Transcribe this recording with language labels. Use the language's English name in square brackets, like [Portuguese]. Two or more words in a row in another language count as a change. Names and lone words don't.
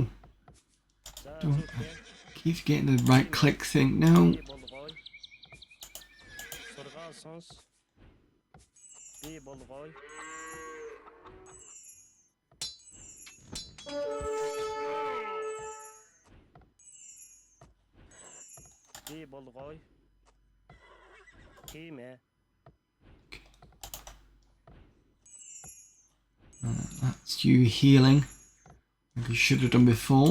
[Mongolian] За [English] don't. [Mongolian] зүйтэй. [English] Keep getting the right click thing. No. [Mongolian] Би болгоё. Сургаал сонс. Би болгоё. Би болгоё. Тийм ээ. [English] That's you healing. Like you should have done before.